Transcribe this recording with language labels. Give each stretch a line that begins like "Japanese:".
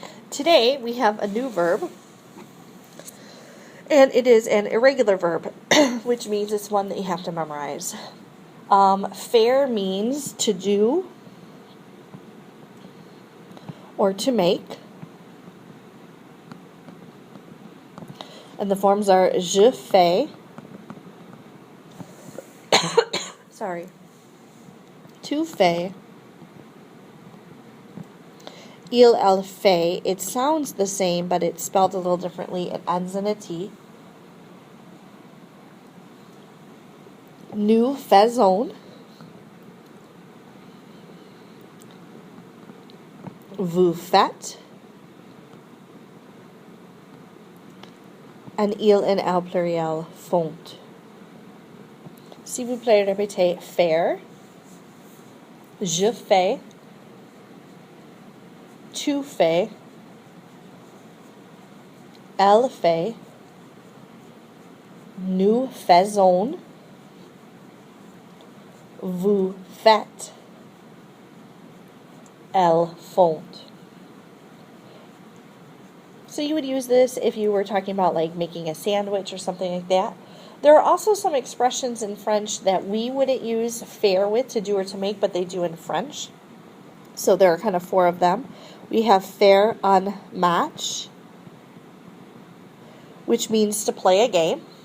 English: Today, we have a new verb, and it is an irregular verb, which means it's one that you have to memorize. Faire means to do or to make. And the forms are je fais, tu fais, il, elle fait. It sounds the same, but it's spelled a little differently. It ends in a T. Nous faisons, vous faites, and il and elle pluriel font.
French: S'il vous plaît, répétez faire, je fais, tu fais, elle fait, nous faisons, vous faites, elles font.
English: So you would use this if you were talking about like making a sandwich or something like that. There are also some expressions in French that we wouldn't use faire with, to do or to make, but they do in French. So there are kind of 4 of them. We have faire un match, which means to play a game.